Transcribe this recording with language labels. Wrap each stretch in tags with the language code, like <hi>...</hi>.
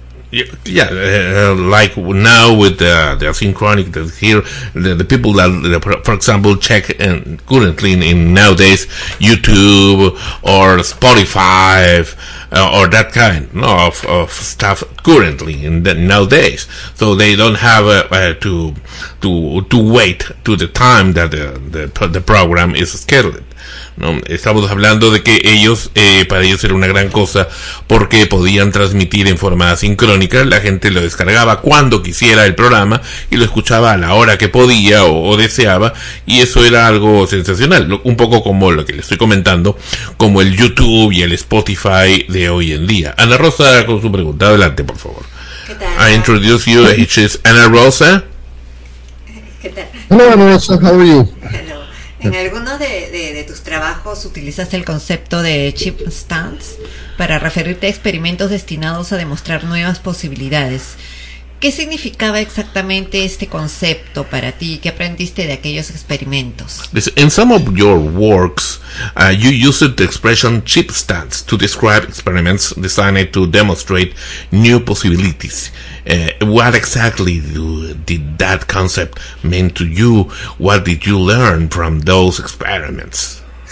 <en>Yeah, like now with the asynchronic that here, the people that, for example, check and currently in nowadays YouTube or Spotify or that kind of stuff currently in the nowadays, so they don't have to wait to the time that the program is scheduled.</en> <es>No, estamos hablando de que ellos, para ellos era una gran cosa porque podían transmitir en forma asincrónica, la gente lo descargaba cuando quisiera el programa y lo escuchaba a la hora que podía o deseaba, y eso era algo sensacional, un poco como lo que les estoy comentando, como el YouTube y el Spotify de hoy en día. Ana Rosa, con su pregunta, adelante por favor. ¿Qué tal?</es> <en>I introduce you, it is Ana Rosa.</en> <es>¿Qué tal? Hola</es> <en>Ana Rosa, how are you?</en> <es>¿En alguno de tus trabajos utilizaste el concepto de chip stunts para referirte a experimentos destinados a demostrar nuevas posibilidades? ¿Qué significaba exactamente este concepto para ti? ¿Qué aprendiste de aquellos experimentos?</es> <en>In some of your works, you used the expression chip stunts to describe experiments designed to demonstrate new possibilities. What exactly did that concept mean to you? What did you learn from those experiments?</en>